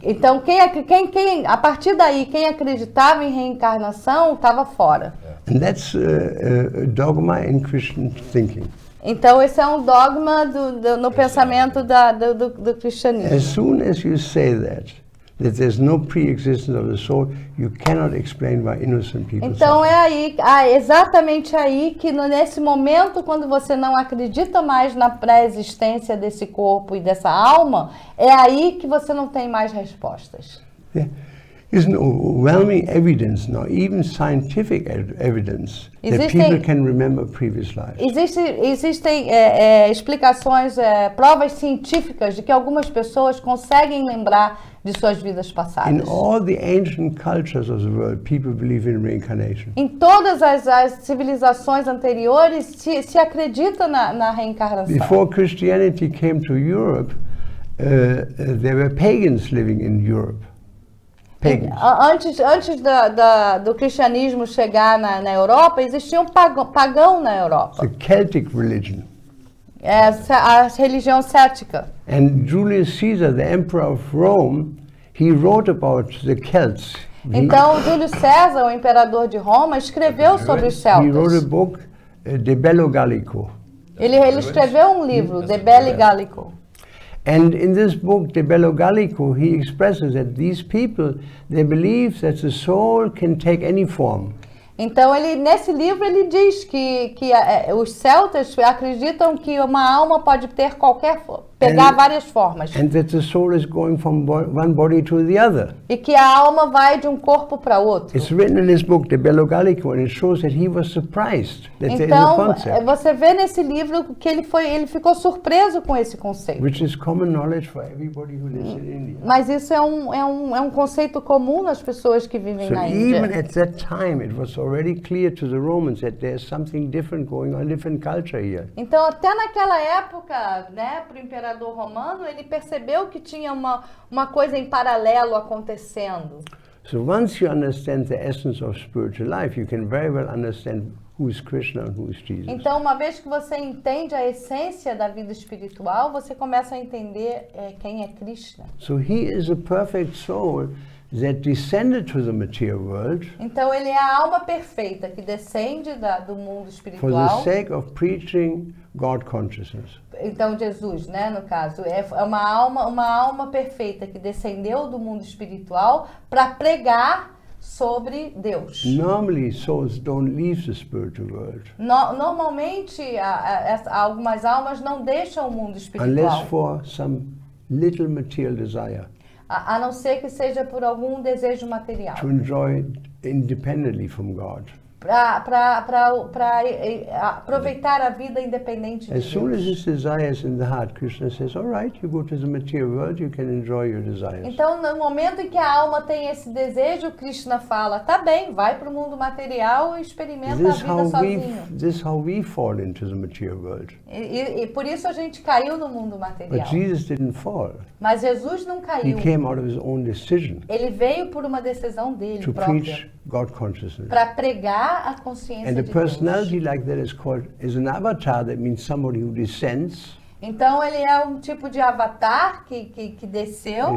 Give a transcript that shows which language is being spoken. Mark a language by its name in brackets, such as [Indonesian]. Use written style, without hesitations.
[Portuguese] Então a partir daí quem acreditava em reencarnação estava fora. [English] And that's a dogma in Christian thinking. [Portuguese] Então esse é um dogma no pensamento do cristianismo. [English] As soon as you say that there's no pre-existence of the soul, you cannot explain why innocent people [Portuguese] Então [English] suffer. [Portuguese] é exatamente aí que nesse momento, quando você não acredita mais na pré-existência desse corpo e dessa alma, é aí que você não tem mais respostas. [English] There is an overwhelming evidence now, even scientific evidence, that people can remember previous lives. [Portuguese] Existem explicações, provas científicas de que algumas pessoas conseguem lembrar de suas vidas passadas. [English] In all the ancient cultures of the world, people believe in reincarnation. [Portuguese] Em todas as civilizações anteriores se acredita na reencarnação. [English] Before Christianity came to Europe, there were pagans living in Europe. Pagans. [Portuguese] Antes do cristianismo chegar na Europa, existia um pagão na Europa. [English] The Celtic religion. [Portuguese] A religião céltica. [English] And Julius Caesar, the emperor of Rome, he wrote about the Celts. [Portuguese] Então, Júlio César, o imperador de Roma, escreveu sobre os celtas. [English] He wrote a book, De Bello Gallico. [Portuguese] Ele escreveu um livro, De Bello Gallico. [English] And in this book, De Bello Gallico, he expresses that these people, they believe that the soul can take any form. [Portuguese] Então, nesse livro, ele diz que os celtas acreditam que uma alma pode ter pegar várias formas. [English] And that the soul is going from one body to the other. [Portuguese] E que a alma vai de um corpo para outro. [English] It's written in this book, De Bello Gallico, and it shows that he was surprised that there is a concept. [Portuguese] Então, você vê nesse livro que ele ficou surpreso com esse conceito. [English] Which is common knowledge for everybody who lives in India. [Portuguese] Mas isso é um conceito comum nas pessoas que vivem na Índia. [English] So even at that time, it was already clear to the Romans that there's something different going on, different culture here. [Portuguese] Então, até naquela época, para o imperador romano, ele percebeu que tinha uma coisa em paralelo acontecendo. [English] So once you understand the essence of spiritual life, you can very well understand who is Krishna and who is Jesus. [Portuguese] Então, uma vez que você entende a essência da vida espiritual, você começa a entender quem é Krishna. [English] So he is a perfect soul that descended to the material world. [Portuguese] Então ele é a alma perfeita que descende do mundo espiritual. [English] For the sake of preaching God consciousness. [Portuguese] Então Jesus, no caso, é uma alma perfeita que descendeu do mundo espiritual para pregar sobre Deus. [English] Normally souls don't leave the spiritual world. [Portuguese] Normalmente algumas almas não deixam o mundo espiritual. [English] Unless for some little material desire. [Portuguese] A não ser que seja por algum desejo material. [English] To enjoy independently from God. [Portuguese] Para aproveitar a vida independente de Deus. [English] As soon as this desire is in the heart, Krishna says, all right, you go to the material world, you can enjoy your desires. [Portuguese] Então, no momento em que a alma tem esse desejo, Krishna fala, tá bem, vai para o mundo material e experimenta a vida sozinho. [English] This is how we fall into the material world. [Portuguese] E por isso a gente caiu no mundo material. [English] But Jesus didn't fall. [Portuguese] Mas Jesus não caiu. [English] He came out of his own decision. [Portuguese] Ele veio por uma decisão dele [English] to [Portuguese] própria. [English] Preach God consciousness. [Portuguese] Para pregar a consciência [English] And [Portuguese] de [English] a personality like that is an avatar, that means somebody who descends. [Portuguese] Então ele é um tipo de avatar que desceu.